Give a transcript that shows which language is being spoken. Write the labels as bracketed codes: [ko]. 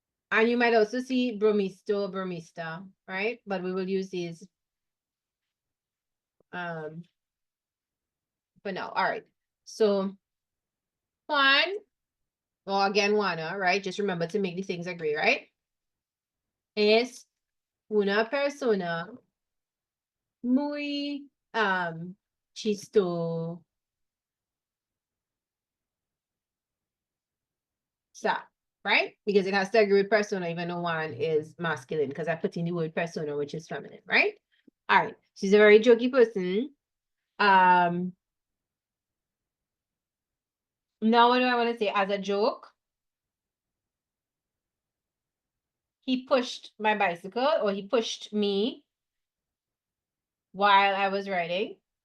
[en] And you might also see bromisto, bromista, right? But we will use these for now. All right. So Juan, or again Juana, right? Just remember to make the things agree, right? [es] Es una persona muy chistosa, right? [en] Because it has to agree with persona, even though one is masculine, because I put in the word persona, which is feminine, right? All right. She's a very jokey person. Now what do I want to say? As a joke, he pushed my bicycle, or he pushed me while I was riding.